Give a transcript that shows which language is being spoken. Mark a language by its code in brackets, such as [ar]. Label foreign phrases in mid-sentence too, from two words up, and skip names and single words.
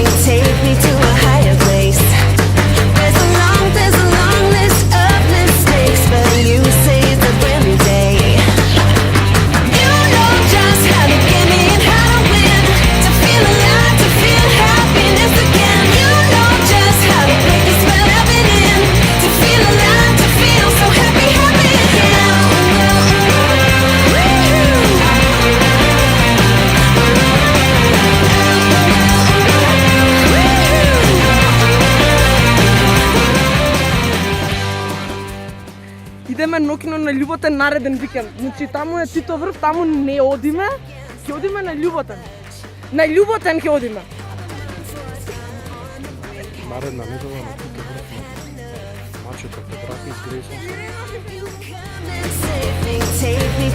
[en] Take me to a higher place. There's a long list of mistakes, but you say it's a brand new day. You know just how to get me and how to win. To feel alive, to feel happiness again. You know just how to break the spell I've been in. To feel alive, to feel so happy, happy again. [mk] Идеме ноќно на љуботен нареден викенд. Значи таму е Тито врв, таму не одиме. Ќе одиме на љуботен. На љуботен ќе одиме. Наредна недела на Тито врв на мачето Петраки изгресен. [en] You come and save me, take